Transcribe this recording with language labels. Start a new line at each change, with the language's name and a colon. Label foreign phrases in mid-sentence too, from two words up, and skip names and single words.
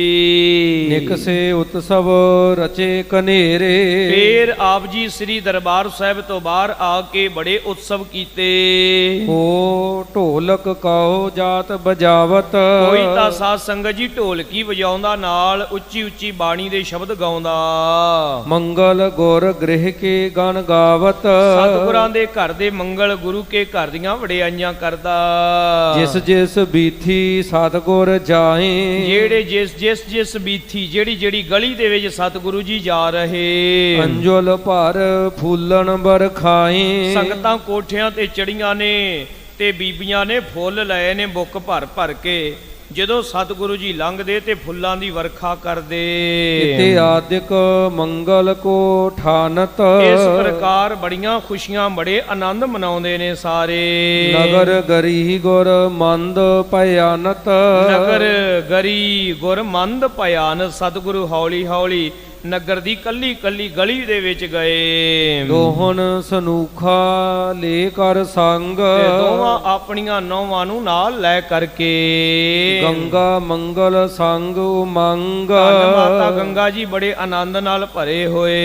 Hindi: निकसे उत्सव रचे कनेरे,
Punjabi: ਫਿਰ ਆਪ ਜੀ ਸ੍ਰੀ ਦਰਬਾਰ ਸਾਹਿਬ ਤੋਂ ਬਾਹਰ ਆਕੇ ਬੜੇ ਉਤਸਵ ਕੀਤੇ।
Hindi: हो ढोलक कहो जात बजावत,
Punjabi: ਕੋਈ ਤਾਂ ਸਾਧ ਸੰਗਤ ਜੀ ਢੋਲਕੀ ਵਜਾਉਂਦਾ ਨਾਲ ਉੱਚੀ ਉੱਚੀ ਬਾਣੀ ਦੇ ਸ਼ਬਦ ਗਾਉਂਦਾ।
Hindi: मंगल गुर गृह के गण गावत,
Punjabi: ਸਤਿਗੁਰਾਂ ਦੇ ਘਰ ਦੇ ਮੰਗਲ ਗੁਰੂ ਕੇ ਘਰ ਦੀਆਂ ਵਡਿਆਈਆਂ ਕਰਦਾ।
Hindi: जिस जिस बीथी सतगुर जाए,
Punjabi: ਜਿਹੜੇ ਜਿਸ ਬੀਥੀ ਜਿਹੜੀ ਜਿਹੜੀ ਗਲੀ ਦੇ ਵਿੱਚ ਸਤਿਗੁਰੂ ਜੀ ਜਾ ਰਹੇ।
Hindi: अंजुल भर फूलन बरखाए,
Punjabi: ਸੰਗਤਾਂ ਕੋਠਿਆਂ ਤੇ ਚੜ੍ਹੀਆਂ ਨੇ ਤੇ ਬੀਬੀਆਂ ਨੇ ਫੁੱਲ ਲਏ ਨੇ ਬੁੱਕ ਭਰ ਭਰ ਕੇ। ਜਦੋਂ ਸਤਿਗੁਰੂ ਜੀ ਲੰਘਦੇ ਤੇ ਫੁੱਲਾਂ ਦੀ ਵਰਖਾ ਕਰਦੇ।
Hindi: इते आदिक मंगल को ठानत,
Punjabi: ਇਸ ਪ੍ਰਕਾਰ ਬੜੀਆਂ ਖੁਸ਼ੀਆਂ ਬੜੇ ਅਨੰਦ ਮਨਾਉਂਦੇ ਨੇ ਸਾਰੇ।
Hindi: नगर गरी गुर मंद भयानत, नगर गरी गुर मंद भयानत।
Punjabi: ਸਤਿਗੁਰੂ ਹੌਲੀ ਹੌਲੀ ਨਗਰ ਦੀ ਕਲੀ ਕਲੀ ਗਲੀ ਦੇ ਵਿੱਚ ਗਏ।
Hindi: दोहन सनूखा ले कर संग,
Punjabi: ਦੋਵਾਂ ਆਪਣੀਆਂ ਨੂੰਹਾਂ ਨੂੰ ਨਾਲ ਲੈ ਕਰਕੇ।
Hindi: गंगा मंगल संग उमंग,
Punjabi: ਮਾਤਾ ਗੰਗਾ ਜੀ ਬੜੇ ਅਨੰਦ ਨਾਲ ਭਰੇ ਹੋਏ।